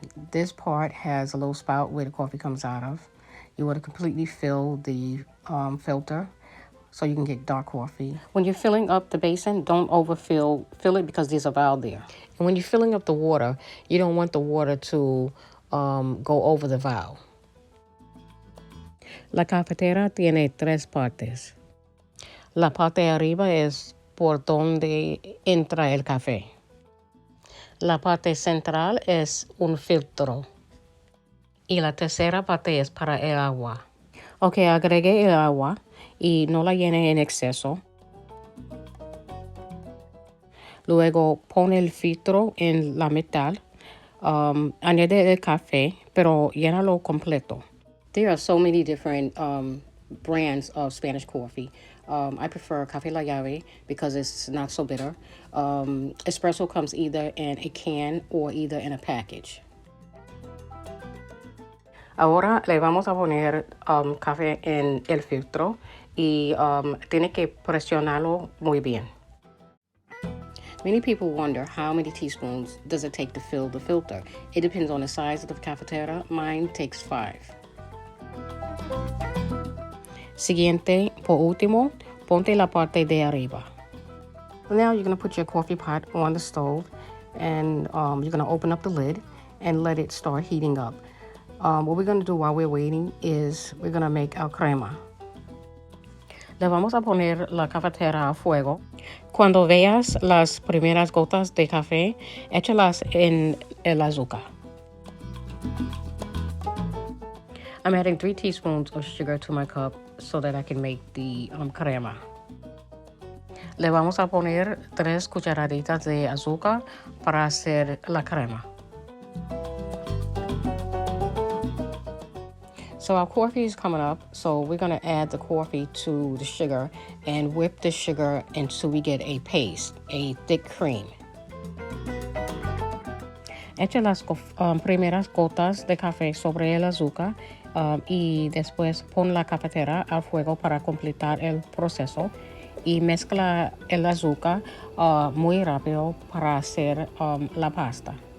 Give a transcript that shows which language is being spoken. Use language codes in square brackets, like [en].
[en] This part has a little spout where the coffee comes out of. You want to completely fill the filter so you can get dark coffee. When you're filling up the basin, don't overfill it because there's a valve there. And when you're filling up the water, you don't want the water to go over the valve. [es] La cafetera tiene 3 partes. La parte de arriba es por donde entra el café. La parte central es un filtro. Y la tercera parte es para el agua. Ok, agregué el agua y no la llene en exceso. Luego pone el filtro en la mitad. Añade el café, pero llénalo completo. [en] There are so many different brands of Spanish coffee. I prefer Café La Llave because it's not so bitter. Espresso comes either in a can or either in a package. [es] Ahora le vamos a poner café en el filtro y tiene que presionarlo muy bien. [en] Many people wonder how many teaspoons does it take to fill the filter. It depends on the size of the cafetera. Mine takes 5. [es] Siguiente, por último, ponte la parte de arriba. [en] Now you're going to put your coffee pot on the stove and you're going to open up the lid and let it start heating up. What we're going to do while we're waiting is we're going to make our crema. [es] Le vamos a poner la cafetera a fuego. Cuando veas las primeras gotas de café, échalas en el azúcar. [en] I'm adding 3 teaspoons of sugar to my cup so that I can make the crema. [es] Le vamos a poner 3 cucharaditas de azúcar para hacer la crema. [en] So our coffee is coming up, so we're going to add the coffee to the sugar and whip the sugar until we get a paste, a thick cream. [es] Echa las primeras gotas de café sobre el azúcar y después pon la cafetera al fuego para completar el proceso y mezcla el azúcar muy rápido para hacer la pasta.